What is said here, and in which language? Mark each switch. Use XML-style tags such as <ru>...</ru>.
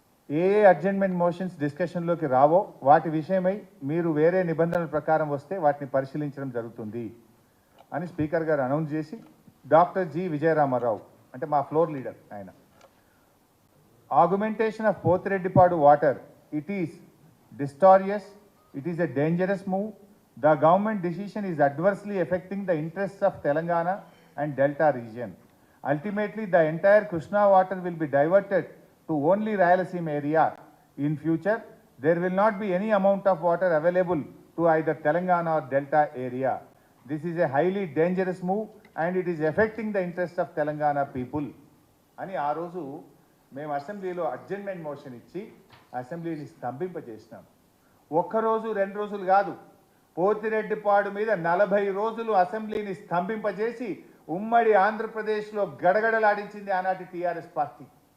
<te>ఏ adjournment motions డిస్కషన్లోకి రావో వాటి విషయమై మీరు వేరే నిబంధనల ప్రకారం వస్తే వాటిని పరిశీలించడం జరుగుతుంది అని స్పీకర్ గారు అనౌన్స్ చేసి, డాక్టర్ జి విజయరామారావు అంటే మా ఫ్లోర్ లీడర్ ఆయన,</te> <en>Augmentation of Pothireddypadu water, it is disastrous, it is a dangerous move. The government decision is adversely affecting the interests of Telangana and Delta region. Ultimately, the entire Krishna water will be diverted to only Rayalaseema area in future, there will not be any amount of water available to either Telangana or Delta area. This is a highly dangerous move and it is affecting the interest of Telangana people.</en> <te>అని ఆ రోజు మేము అసెంబ్లీలో adjournment motion ఇచ్చి అసెంబ్లీని స్తంభింపజేసినాం. ఒక్కరోజు 2 రోజులు కాదు, పోతిరెడ్డిపాడు మీద 40 రోజులు అసెంబ్లీని స్తంభింపజేసి ఉమ్మడి ఆంధ్రప్రదేశ్లో గడగడలాడించింది ఆనాటి టీఆర్ఎస్ పార్టీ.</te>